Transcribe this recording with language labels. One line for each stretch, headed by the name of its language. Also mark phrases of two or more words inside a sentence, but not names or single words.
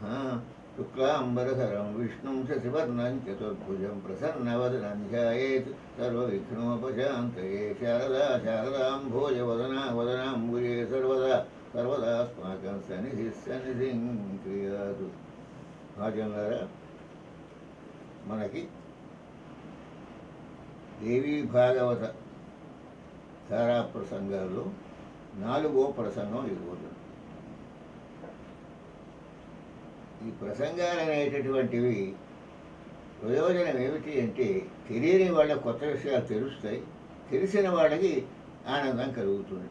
Sanskrit: शुक्लाम्बरधरं विष्णुं शशिवर्णं चतुर्भुजं प्रसन्नवदनं ध्यायेत् सर्वविघ्नोपशान्तये। शारदा शारदाम्भोजवदना वदनाम्बुजे सर्वदा सर्वदास्माकं सन्निधिः सन्निधिं क्रियातु।
Telugu: భాగ్యంగారా మనకి దేవీ భాగవత ధారా ప్రసంగాల్లో 4వ ప్రసంగం ఈరోజు. ఈ ప్రసంగాలు అనేటటువంటివి ప్రయోజనం ఏమిటి అంటే తెలియని వాళ్ళకి కొత్త విషయాలు తెలుస్తాయి, తెలిసిన వాళ్ళకి ఆనందం కలుగుతుంది.